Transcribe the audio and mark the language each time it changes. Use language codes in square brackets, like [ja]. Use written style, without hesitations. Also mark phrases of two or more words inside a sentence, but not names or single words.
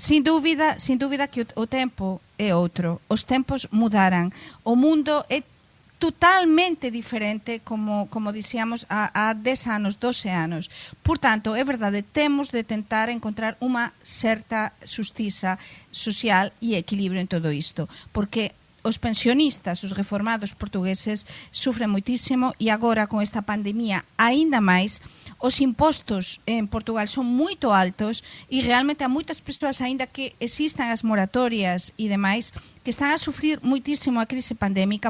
[gl] sin dúvida que o tempo é outro. Os tempos mudaram. O mundo é totalmente diferente, como dicíamos, há 10 anos, 12 anos. [pt] Portanto, é verdade, temos de tentar encontrar uma certa justiça social [gl] e equilibrio en todo isto, porque os pensionistas, os reformados portugueses, sufren moitísimo e agora con esta pandemia aínda máis. Os impostos en Portugal son moito altos e realmente há moitas persoas, aínda que existan as moratorias e demais, que están a sufrir moitísimo a crise pandémica.